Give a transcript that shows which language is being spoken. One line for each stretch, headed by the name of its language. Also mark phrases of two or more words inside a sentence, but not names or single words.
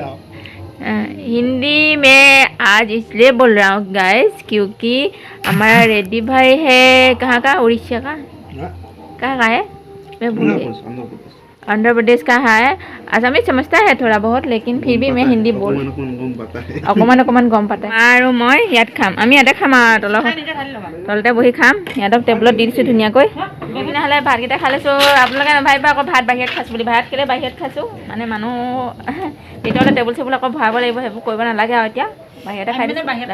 Hindi: हिंदी में आज इसलिए बोल रहा हूँ गाइस, क्योंकि हमारा रेड्डी भाई है कहाँ का? उड़ीसा का? कहाँ का है? मैं भूल गई। आंध्र प्रदेश का है। आसामी समझता है थोड़ा बहुत, लेकिन फिर भी मैं हिंदी बोल
Assamese: অকণমান গম পাতে। আৰু মই ইয়াত খাম, আমি ইয়াতে খাম আৰু তলতে বহি খাম। সিহঁতক টেবুলত দি দিছোঁ ধুনীয়াকৈ। তেনেহ'লে ভাতকেইটা খাই লৈছোঁ। আপোনালোকে নাভাবিব আকৌ ভাত বাহিৰত খাইছোঁ বুলি। ভাত কেলৈ বাহিৰত খাইছোঁ মানে মানুহ ভিতৰতে টেবুল চেবুল আকৌ ভৰাব লাগিব, সেইবোৰ কৰিব নালাগে আৰু এতিয়া বাহিৰতে খাই দিছোঁ।